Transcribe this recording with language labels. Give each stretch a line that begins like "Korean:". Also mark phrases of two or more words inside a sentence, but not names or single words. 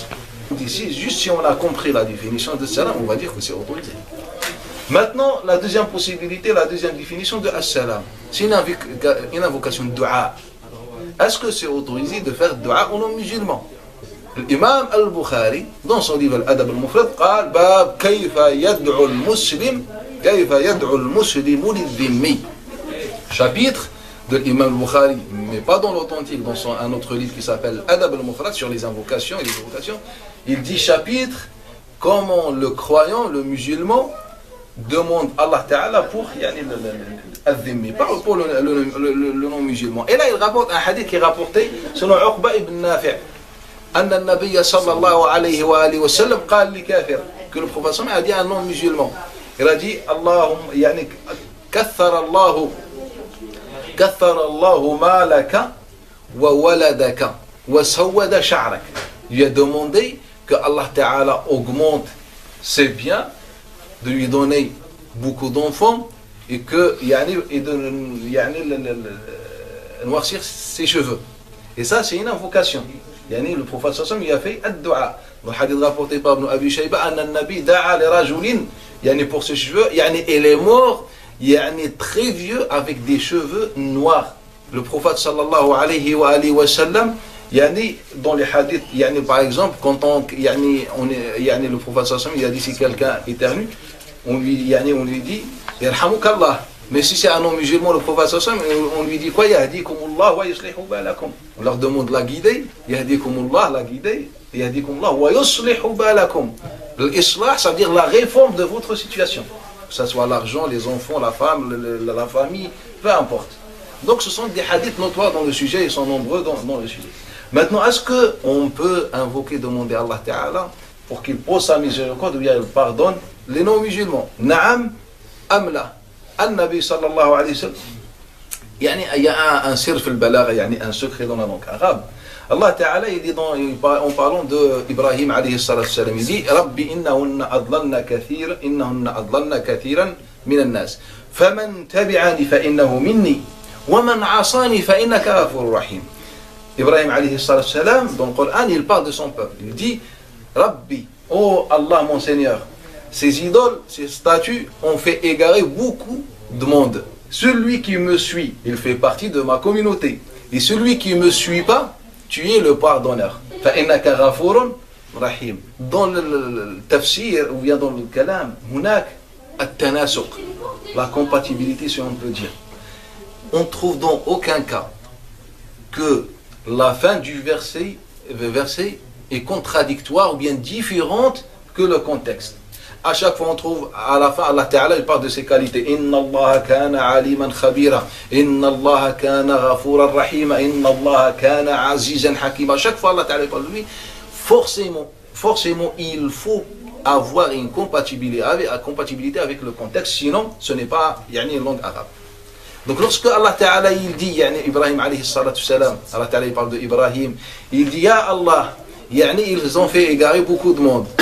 French: Ici, juste si on a compris la définition de salam, on va dire que c'est autorisé. Maintenant, la deuxième possibilité, la deuxième définition de as-salam, c'est une invocation de dua. Est-ce que c'est autorisé de faire dua aux non-musulmans? L'imam al-Bukhari, dans son livre Al-Adab al-Mufrad,
Arabic: قال باب كيف يدعو المسلم للذمي.
French: Chapitre de l'imam al-Bukhari, mais pas dans l'authentique, dans un autre livre qui s'appelle Adab al-Mufrad sur les invocations et les invocations. Il dit chapitre comment le croyant, le musulman, demande Allah Ta'ala pour al-dhimmi, pas pour le non-musulman. Et là, il rapporte un hadith qui est rapporté selon Uqba ibn Nafi'.
Arabic: أن النبي صلى الله عليه وآله وسلم قال لكافر
French: que le prophète a dit à un non-musulman, il a dit
Arabic: اللهم كثر الله مالك وولدك وسود شعرك.
French: Il a demandé que Allah Ta'ala augmente ses biens, de lui donner beaucoup d'enfants et de noircir ses cheveux. Et ça, c'est une invocation. Le prophète
Arabic: صلى الله عليه وسلم,
French: il a fait ad-du'a. Dans le hadith rapporté par Ibn Abi Shayba,
Arabic: أن النبي دعا لرجل,
French: pour ses cheveux, il est mort, très vieux avec des cheveux noirs. Le prophète
Arabic: صلى الله عليه وسلم,
French: dans les hadiths, par exemple, quand le prophète
Arabic: صلى الله عليه وسلم,
French: il a dit si quelqu'un éternue, on lui dit yarhamukallah. Mais si c'est un non-musulman, le prophète
Arabic: صلى الله عليه وسلم,
French: on lui dit quoi?
Arabic: يهديكم الله ويصلح بالكم.
French: On leur demande la guider, yahdikumullah, la guider,
Arabic: يهديكم الله ويصلح بالكم.
French: L'islah, ça veut dire la réforme de votre situation. Que ce soit l'argent, les enfants, la femme, la famille, peu importe. Donc ce sont des hadiths notoires dans le sujet, ils sont nombreux dans le sujet. Maintenant, est-ce qu'on peut invoquer, demander à Allah Ta'ala pour qu'il pose sa miséricorde ou il pardonne les non-musulmans?
Arabic: نعم، أملا. النبي صلى الله عليه وسلم,
French: il y a un
Arabic: سر البلاغة,
French: un secret dans la langue arabe. Allah Ta'ala, il dit en parlant d'Ibrahim
Arabic: عليه السلام,
French: il dit
Arabic: رب إنهن أضللن كثيرا من الناس. فمن تبعني فإنه مني، ومن عصاني فإنك غفور رحيم.
French: Ibrahim
Arabic: عليه السلام,
French: dans le Coran, il parle de son peuple. Il dit Rabbi, oh Allah mon Seigneur, ces idoles, ces statues ont fait égarer beaucoup de monde. Celui qui me suit, il fait partie de ma communauté. Et celui qui ne me suit pas, tu es le pardonneur.
Arabic: فَإِنَّكَ غَفُورٌ رَحِيمٌ.
French: Dans le tafsir, ou bien dans le kalam,
Arabic: هناك التناسق,
French: la compatibilité, si on peut dire. On trouve dans aucun cas que la fin du verset est contradictoire ou bien différente que le contexte. À chaque fois on trouve à la fin Allah Ta'ala il parle de ses qualités.
Arabic: إن الله كان عليما خبيرا، إن الله كان غفورا رحيما، إن الله كان عزيزا حكيما.
French: À chaque fois Allah Ta'ala parle de lui. Forcément il faut avoir une compatibilité avec le contexte, sinon ce n'est pas une langue arabe. Donc lorsque Allah Ta'ala il dit Ibrahim
Arabic: عليه الصلاة والسلام,
French: Allah Ta'ala il parle de Ibrahim, il dit
Arabic: يا الله,
French: ils ont fait égarer beaucoup de monde.